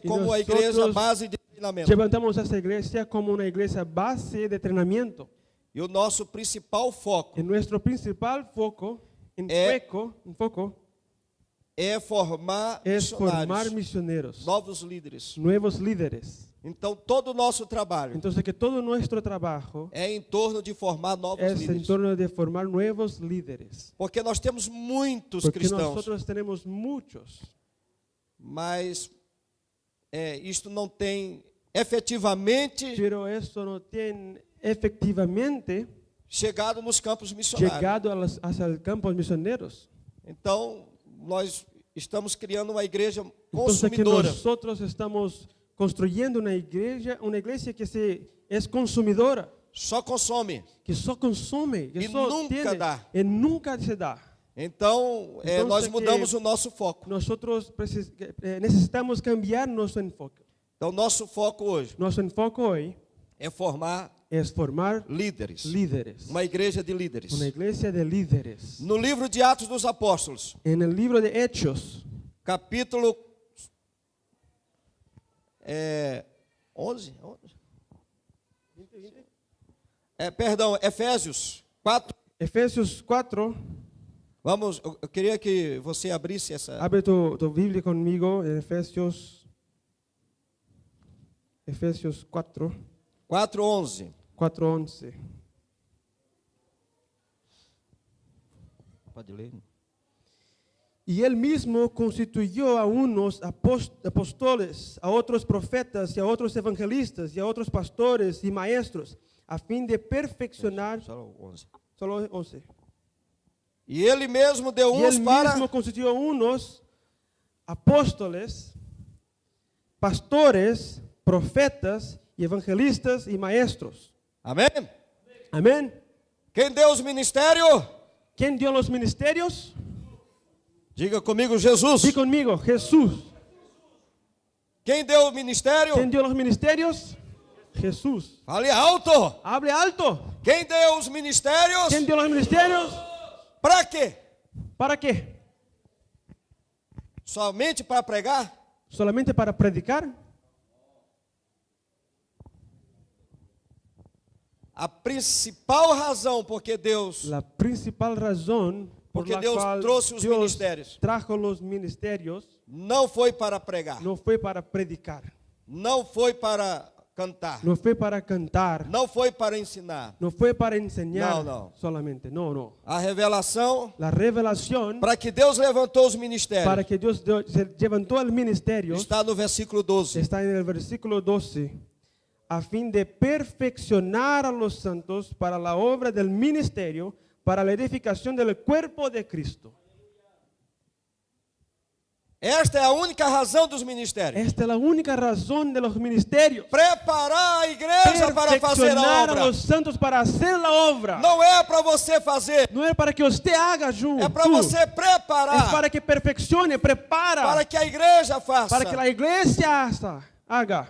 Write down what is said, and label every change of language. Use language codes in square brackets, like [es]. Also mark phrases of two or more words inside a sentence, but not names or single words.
[pt] E como a nós igreja outros base de treinamento. [es] levantamos esta iglesia como una iglesia base de entrenamiento. [pt] E o nosso principal foco [es] Y nuestro principal foco, [pt] é formar [es] es formar [pt] missionários, [es] misioneros, [pt] novos líderes. [es] nuevos líderes. [pt] Então, todo o nosso trabalho [es] Entonces que todo nuestro trabajo [pt] é em torno de formar novos [es] es en [pt] líderes. [es] torno de formar nuevos líderes. [pt] Porque nós temos muitos [es] Porque [pt] cristãos, [es] nosotros tenemos muchos, [pt] mas isto não tem efetivamente [es] pero eso no tiene efectivamente [pt] chegado nos campos missionários. [es] llegado hacia el campo misioneros. [pt] Então, nós estamos criando uma igreja [es] Entonces que [pt] consumidora. [es] nosotros estamos construyendo una iglesia que es consumidora, [pt] Só consome. [es] que só consume, que [pt] E só nunca [es] tiene, [pt] dá. [es] y nunca se da. [pt] Então, Então, nós [es] que [pt] mudamos o nosso foco. [es] Nosotros necesitamos cambiar nuestro enfoque. [pt] Então, nosso foco hoje [es] Nuestro enfoque hoy [pt] é formar [es] es formar [pt] líderes. [es] líderes, [pt] Uma igreja de líderes. [es] una iglesia de líderes. [pt] No livro de Atos dos Apóstolos, [es] En el libro de Hechos, [pt] capítulo 11? Perdão, Efésios 4. [es] Efesios 4, [pt] Vamos, eu queria que você abrisse essa. [es] abre tu Biblia conmigo, en Efesios 4, [pt] 4:11. [es] 4:11. [pt] Pode ler. [es] Y él mismo constituyó a unos apóstoles, a otros profetas y a otros evangelistas y a otros pastores y maestros, a fin de perfeccionar. [pt] Só 11. [es] Solo 11. [pt] E ele mesmo deu [es] Y [pt] uns [es] él [pt] para [es] mismo constituyó unos apóstoles, pastores, profetas y evangelistas y maestros. [pt] Amém? [es] Amén. [pt] Quem deu os ministérios? [es] ¿Quién dio los ministerios? [pt] Diga comigo, Jesus. [es] Di conmigo, Jesús. [pt] Quem deu o ministério? [es] ¿Quién dio los ministerios? Jesús. [pt] Fale alto. [es] Hable alto. [pt] Quem deu os ministérios? [es] ¿Quién dio los ministerios? [pt] Para quê? [es] ¿Para qué? [pt] Somente para pregar? [es] ¿Solamente para predicar? [pt] A principal razão porque Deus [es] La principal razón por [pt] Porque [es] la [pt] Deus [es] cual [pt] trouxe os [es] Dios [pt] ministérios. [es] trajo los ministerios [pt] não foi para pregar, [es] no fue para predicar, [pt] não foi para cantar, [es] no fue para cantar, [pt] não foi para ensinar. [es] no fue para enseñar No. solamente, no. [pt] A revelação [es] La revelación [pt] para que Deus levantou os ministérios [es] para que Dios se levantó el ministerio [pt] está no versículo 12. [es] está en el versículo 12, a fin de perfeccionar a los santos para la obra del ministerio, para la edificación del cuerpo de Cristo. [pt] Esta é a única razão dos ministérios. [es] Esta es la única razón de los ministerios. [pt] Preparar a igreja para fazer a [es] Perfeccionar a [pt] obra. [es] los santos para hacer la obra. [pt] Não é para você fazer, [es] No es para que usted haga junto. [pt] é para você preparar, [es] Es para que perfeccione, prepara. [pt] para que a igreja faça. [es] Para que la iglesia haga.